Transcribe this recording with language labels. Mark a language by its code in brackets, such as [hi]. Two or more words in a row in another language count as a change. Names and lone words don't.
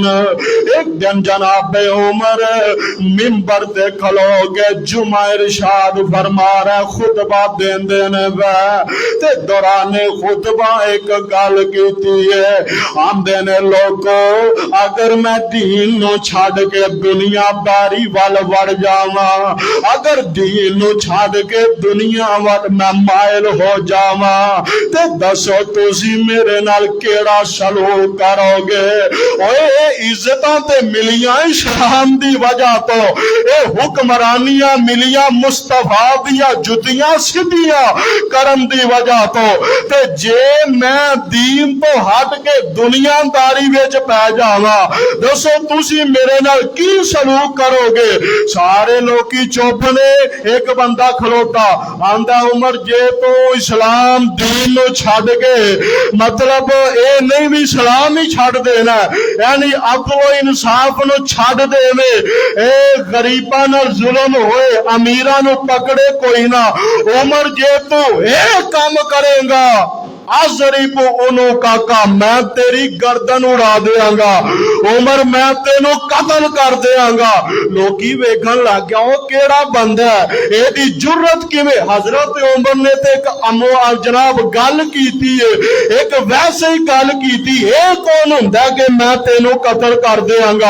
[pa] ایک دن جناب عمر منبر تے کھلو گے، جمعہ ارشاد فرما رہے خطبہ دین دینے تے دوران خطبہ ایک گل کیتی ہے، ہم دینے لوگوں اگر میں دین نو چھاڑ کے دنیا داری وال وڑ جاواں، اگر دین نو چھاڑ کے دنیا وال میں مائل ہو جاواں، تے دسو تسی میرے نال کیڑا سلوک کرو گے؟ اوے عزتاں تے ملیاں اسلام دی وجہ تو، اے حکمرانیاں ملیاں مصطفیٰ دیا جتیاں سدیاں کرم دی وجہ تو، تے جے میں دین تو ہٹ کے دنیا داری وچ پہ جاواں، دسو تسی میرے نال کی سلوک کرو گے؟ سارے لوکی چپ نے، ایک بندہ کھلوتا آندا عمر جے تو اسلام دین نو چھڈ کے مطلب اے نہیں بھی اسلام ہی چھڈ دینا، یعنی عقل و انصاف نو چھڈ دے، اے غریباں نال ظلم ہوئے امیراں نو پکڑے کوئی نہ، عمر جے تو اے کام کرے گا [ar] أضرب عنقك, [pa] میں تیری گردن اڑا دینگا. عمر میں تینوں قتل کر دینگا. لوکی ویکھن لگ گیا وہ کیڑا بندہ ہے، ایدی جرأت کویں. حضرت عمر نے تے ایک جناب گل کیتی ہے، ایک ویسے ہی گل کیتی، یہ کون ہوندا کہ میں تینوں قتل کر دینگا.